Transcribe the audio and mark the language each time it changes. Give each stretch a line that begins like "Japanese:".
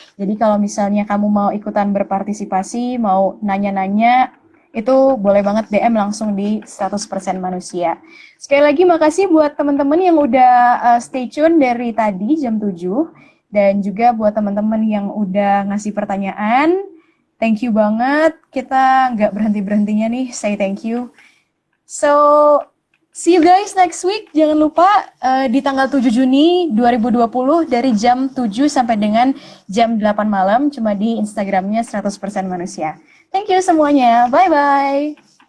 Indonesian: Jadi kalau misalnya kamu mau ikutan berpartisipasi, mau nanya-nanya, itu boleh banget DM langsung di 100% Manusia. Sekali lagi makasih buat teman-teman yang udah stay tune dari tadi jam 7, dan juga buat teman-teman yang udah ngasih pertanyaan.
English: Thank you
Indonesian: banget, kita nggak berhenti-berhentinya nih,
English: say thank you. So, see you guys next week.
Indonesian: Jangan lupa di tanggal 7 Juni 2020 dari jam 7 sampai dengan jam 8 malam, cuma di Instagramnya 100% Manusia.
English: Thank you
Indonesian: semuanya, bye-bye.